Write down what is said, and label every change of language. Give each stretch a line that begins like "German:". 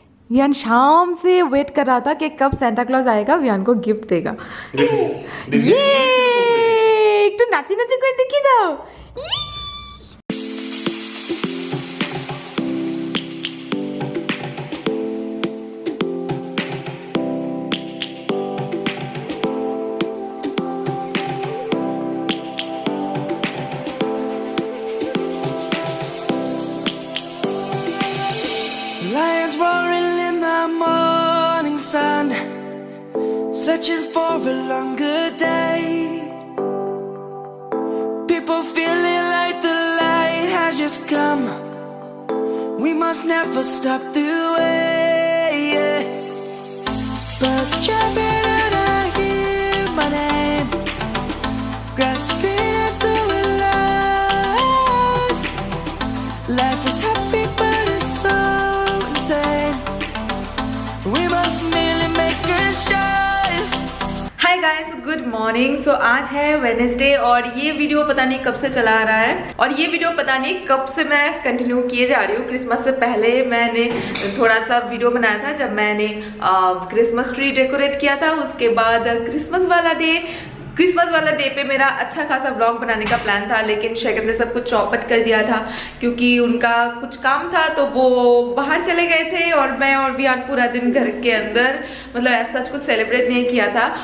Hindi: वियान शाम से वेट कर रहा था कि कब सेंटा क्लॉज आएगा, वियान को गिफ्ट देगा।
Bangla: ये একটু নাচি নাচি করে দেখিয়ে দাও। ইয়ে!
English: Lions roaring in the morning sun, searching for a longer day. People feeling like the light has just come. We must never stop the way. Birds jumping and I hear my name, grasping into a life. Life is happy but it's so insane. We must merely make a start.
Hindi: Hi guys, good morning. सो आज है Wednesday और ये video पता नहीं कब से चला आ रहा है और ये वीडियो पता नहीं कब से मैं कंटिन्यू किए जा रही हूँ। क्रिसमस से पहले मैंने थोड़ा सा वीडियो बनाया था जब मैंने क्रिसमस ट्री डेकोरेट किया था। उसके बाद क्रिसमस वाला डे पे मेरा अच्छा खासा व्लॉग बनाने का प्लान था, लेकिन शेखर ने सब कुछ चौपट कर दिया था क्योंकि उनका कुछ काम था तो वो बाहर चले गए थे और मैं और वियान पूरा दिन घर के अंदर मतलब ऐसा कुछ सेलिब्रेट नहीं किया था।